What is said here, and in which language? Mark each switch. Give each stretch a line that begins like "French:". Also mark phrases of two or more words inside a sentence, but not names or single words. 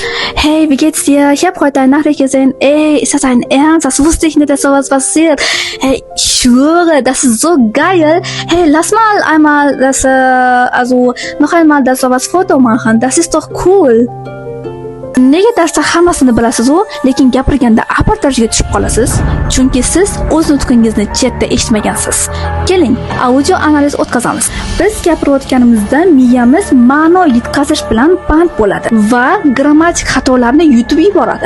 German: Hey, wie geht's dir? Ich habe heute eine Nachricht gesehen. Ey, ist das ein Ernst? Das wusste ich nicht, dass sowas passiert. Hey, ich schwöre, das ist so geil. Hey, lass mal einmal noch einmal das sowas Foto machen. Das ist doch cool.
Uzbek: Nega darsda hammasini bilasiz-ku, lekin gapirganda aportajga tushib qolasiz, chunki siz o'z nutqingizni chetda eshitmagansiz. Keling, audio analiz o'tkazamiz. Biz gapirayotganimizda miyamiz ma'no yetkazish bilan band bo'ladi va grammatik xatolarni yutib yuboradi.